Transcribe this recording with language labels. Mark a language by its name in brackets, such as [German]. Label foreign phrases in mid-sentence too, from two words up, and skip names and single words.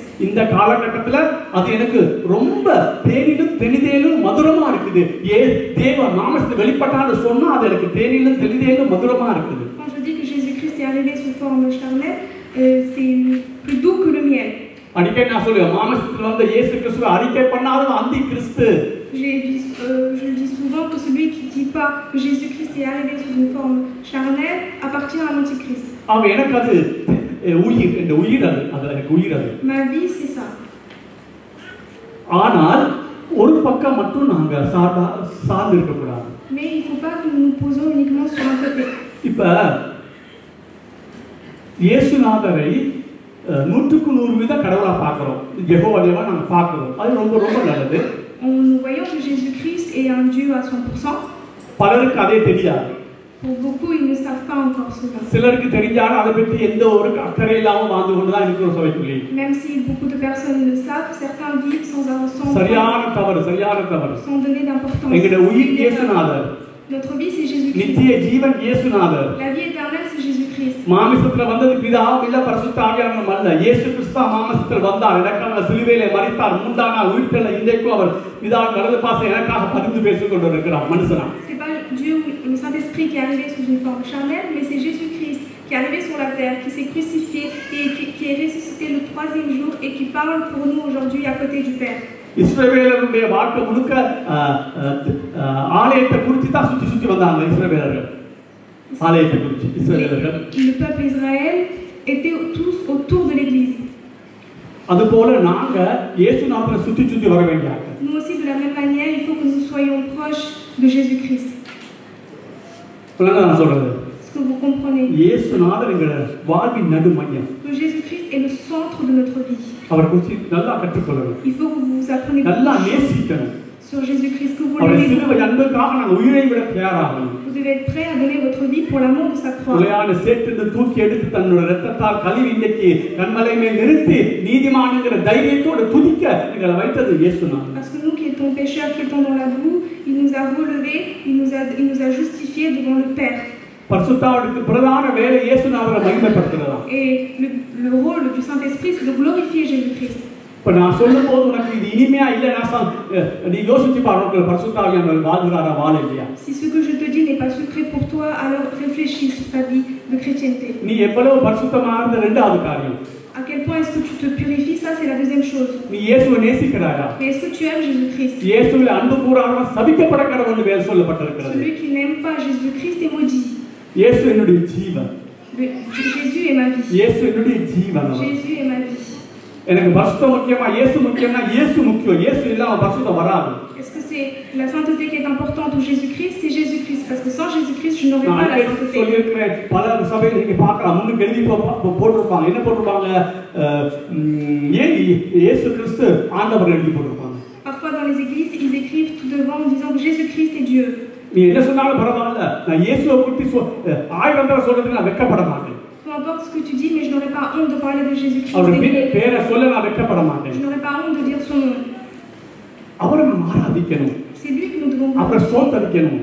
[Tamil] இந்த காலகட்டத்துல அது எனக்கு ரொம்ப தேனிலும் தெளிதேலும் மதுரமா இருக்குது. தேவன் மாமிசத்தில் வெளிப்பட்டான்னு சொன்னா அது எனக்கு தேனிலும் தெளிதேலும் மதுரமா இருக்குது. [French] Quand je dis que Jésus-Christ est arrivé sous forme charnelle, c'est plus doux que le miel. [Tamil] அடிக்கடி நான் சொல்லுவேன், மாமிசத்தில் வந்த இயேசு கிறிஸ்துவை அறிக்கை பண்ணாத அந்தி கிறிஸ்து. [French] Je le dis souvent que celui qui ne dit pas que Jésus-Christ est arrivé sous une forme charnelle appartient à l'Antichrist. [Tamil] அவன் எனக்கு அது உயிர், இந்த உயிர் அது எனக்கு உயிர் அது. [French] Ma vie, c'est ça. [Tamil] ஆனால் ஒரு பக்கம் மட்டும் நாங்க சார்ந்து இருக்கக்கூடாது. [French] Mais il ne faut pas que nous nous posons uniquement sur un côté. [Tamil] இப்ப இயேசுநாதரை 100% கடவுளா பார்க்கிறோம், யெகோவா தேவா நாங்க பார்க்கிறோம், அது ரொம்ப ரொம்ப நல்லது. [French] Nous voyons que Jésus-Christ est un Dieu à 100%. [Tamil] பலருக்கு அதே தெரியாது. [French] Pour beaucoup, ils ne savent pas encore cela. [Tamil] சிலருக்கு தெரிஞ்சாலும் அதை பற்றி எந்த ஒரு அக்கறை இல்லாம வாழ்ந்து கொண்டுதான் இருக்கிற சபைக்குள்ளே. [French] Même si beaucoup de personnes le savent, certains vivent sans [Tamil] சரியான தவறு. [French] sans donner d'importance. [Tamil] எங்களுடைய உயிர் இயேசுநாதர். [French] Notre vie, c'est Jésus-Christ. [Tamil] நித்திய ஜீவன் இயேசுநாதர். [French] La vie éternelle, c'est Jésus-Christ. [Tamil] மாமிசத்துல வந்தது பிதாவும் இல்ல பரிசுத்த ஆவியானவரும் அல்ல. இயேசு கிறிஸ்து மாமிசத்தில் வந்தார், எனக்காக சிலுவையிலே மரித்தார், மூன்றாம் நாள் உயிர்த்தெழ இன்றைக்கும் அவர் பிதாவின் வலது பாசம் எனக்காக பரிந்து பேசிக் கொண்டிருக்கிறார் மனுஷனா. [French] C'est pas Dieu ou le Saint-Esprit qui est arrivé sous une forme charnelle, mais c'est Jésus-Christ qui est arrivé sur la terre, qui s'est crucifié et qui est ressuscité le 3e jour et qui parle pour nous aujourd'hui à côté du Père. [Tamil] இஸ்ரவேலருடைய வாழ்க்கை முழுக்க ஆலயத்தை குறித்து தான் சுத்தி வந்தாங்க இஸ்ரவேலர்கள். ஆலயத்தை குறித்து இஸ்ரவேலர்கள். [French] Le peuple Israël était tous autour de l'église. [Tamil] அதுபோல நாங்க இயேசுநாதரை சுத்தி வர வேண்டியது. [French] Nous aussi de la même manière, il faut que nous soyons proches de Jésus-Christ. [Tamil] நான் சொல்றது. [French] Est-ce que vous comprenez? [Tamil] இயேசுநாதர் எங்க வாழ்வின் நடு மையம். [French] Que Jésus-Christ est le centre de notre vie. [Tamil] அவர் குறித்து நல்லா கற்றுக்கொள்ளணும். [French] Il faut que vous appreniez [Tamil] நல்லா நேசிக்கணும். [French] sur Jésus-Christ, que vous [Tamil] அவர் [French] l'aimez. [Tamil] சிலுவை அன்புக்காக நாங்கள் உயிரை விட தயாராகணும். [French] Vous devez être prêt à donner votre vie pour l'amour de sa croix. [Tamil] உலையான சேற்றிலிருந்து தூக்கி எடுத்து தன்னுடைய இரத்தத்தால் கழுவி இன்னைக்கு கண்மலை மேல் நிறுத்தி நீதிமான்ங்கிற தைரியத்தோடு துதிக்க எங்களை வைத்தது இயேசுநாதர். [French] Parce que nous qui étions pécheurs, qui étions dans la boue, il nous a relevés, il nous a justifiés devant le Père. [Tamil] பரிசுத்தாவிற்கு பிரதான வேலை இயேசுநாதரை மகிமைப்படுத்துறதா. [French] Et le rôle du Saint-Esprit, c'est de glorifier Jésus-Christ. [Tamil] இப்ப நான் சொல்லும்போது உனக்கு இது இனிமையா இல்லைன்னா நீ யோசிச்சு பாருங்க, பரிசுத்தாவியானவர் வாழ்கிறாரா வாழ இல்லையா? [French] Si ce que je te dis n'est pas secret pour toi, alors réfléchis sur ta vie de chrétienté. [Tamil] நீ எவ்வளவு பரிசுத்தமா இருந்த இரண்டாவது காரியம். [French] À quel point est-ce que tu te purifies, ça c'est la deuxième chose. [Tamil] நீ இயேசுவை நேசிக்கிறாயா? [French] Mais est-ce que tu aimes Jésus-Christ? [Tamil] இயேசுவில் அன்பு கூறாதவன் சபிக்கப்பட கடவுள்னு வேதம் சொல்லப்பட்டிருக்கிறது. [French] Celui qui n'aime pas Jésus-Christ est maudit. [Tamil] இயேசு என்னுடைய ஜீவன். [French] Jésus est ma vie. [Tamil] இயேசு என்னுடைய ஜீவன். [French] Jésus est ma vie. [Tamil] எனக்கு பரிசுத்தம் முக்கியமா இயேசு முக்கியமா? இயேசு முக்கியம். இயேசு இல்லாம பரிசுத்தம் வராது. [French] Est-ce que c'est la sainteté qui est importante ou Jésus-Christ? C'est Jésus-Christ, parce que sans Jésus-Christ, je n'aurais pas la sainteté. [Tamil] சொல்லியிருக்கிறேன், பல சபையில் நீங்க பார்க்கலாம், முன்னுக்கு எழுதி போட்டிருப்பாங்க. என்ன போட்டிருப்பாங்க? இயேசு கிறிஸ்து ஆண்டவர் எழுதி போட்டிருப்பாங்க. [French] Parfois dans les églises, ils écrivent tout devant en disant que Jésus-Christ est Dieu. [Tamil] நீ என்ன சொன்னாலும் பரவாயில்ல, நான் இயேசுவை குறித்து 1000 தடவை சொல்றதுக்கு நான் வெட்கப்பட மாட்டேன். [French] Peu importe ce que tu dis, mais je n'aurais pas honte de parler de Jésus-Christ. [Tamil] அவருடைய பேரை சொல்ல நான் வெட்கப்பட மாட்டேன். [French] Je n'aurais pas honte de dire son nom. [Tamil] அவரை நாம் ஆராதிக்கணும். [French] C'est lui que nous devons [Tamil] அவரை ஸ்தோத்திரிக்கணும்.